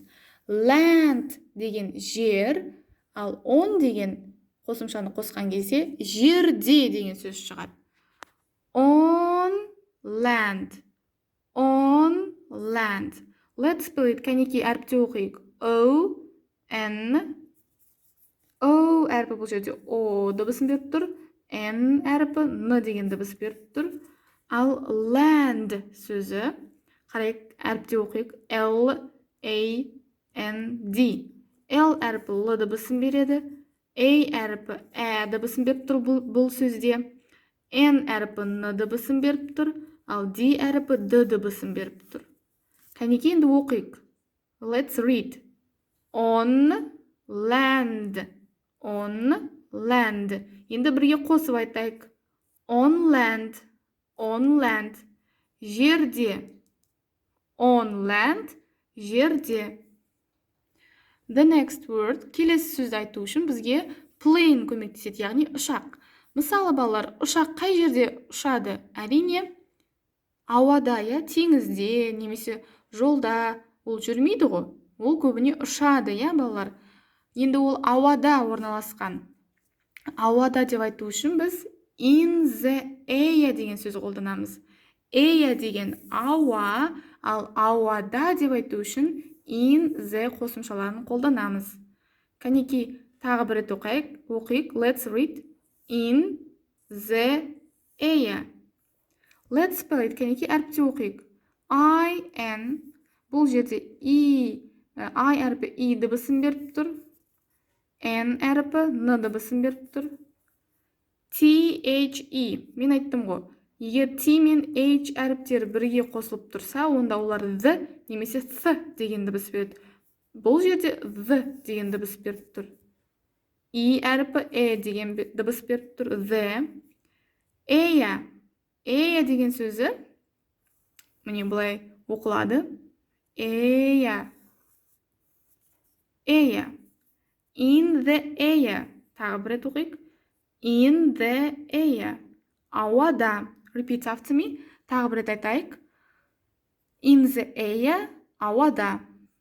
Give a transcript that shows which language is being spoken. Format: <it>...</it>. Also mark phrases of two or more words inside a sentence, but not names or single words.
<kk>Land деген жер, ал on деген қосымшаны қосқан кезде жерде деген сөз шығады.</kk> <en>On land. On land. Let's spell it.</en> <kk>Кәнеки әріпте оқиық. O-N. O әріпі бұл жерде O дыбысын беріп тұр. N әріпі N деген дыбыс беріп тұр. Ал land сөзі, қарайық әріпте оқиық. A, N, D. L әрпі L дыбысын береді. A әрпі Ә дыбысын беріп тұр бұл сөзде. N әрпі N дыбысын беріп тұр. Ал D әрпі D дыбысын беріп тұр. Кәнеке енді оқиық.</kk> <en>Let's read. On land. On land.</en> <kk>Енді бірге қосып айтайық.</kk> <en>On land. On land. Жерде. On land. Жерде. The next word.</en> <kk>Келесі сөзді айту үшін бізге plane көмектеседі, яғни ұшақ. Мысалы, балалар, ұшақ қай жерде ұшады? Әрине, ауада, теңізде, немесе жолда. Ол жүрмейді ғой. Ол көбіне ұшады, балалар. Енді ол ауада орналасқан. Ауада деп айту үшін біз</kk> <en>in the air</en> <kk>деген сөз қолданамыз. Air деген ауа, ал ауада деп айту үшін</kk> <en>in the</en> <kk>қосымшаларын қолданамыз. Кәнеки, тағы бір рет оқиық.</kk> <en>Let's read. In the air. Let's spell it.</en> <kk>Кәнеки, әріпте оқиық. I-N. Бұл жерде I әріпі I дыбысын беріп тұр. N әріпі N дыбысын беріп тұр. T-H-E. Мен айттым ғой. Егер T мен H әріптері бірге қосылып тұрса, онда олар the немесе th деген дыбыс береді. Бұл жерде the деген дыбыс беріп тұр. E әріпі деген дыбыс беріп тұр. The. Air деген сөзі міне бұлай оқылады.</kk> <en>Air. In the air.</en> <kk>Тағы бір рет оқиық.</kk> <en>In the air. Ауада. Repeat after me.</en> <kk>Тағы бір рет айтайық.</kk> <en>In the air.</en> <kk>Ауада.</kk>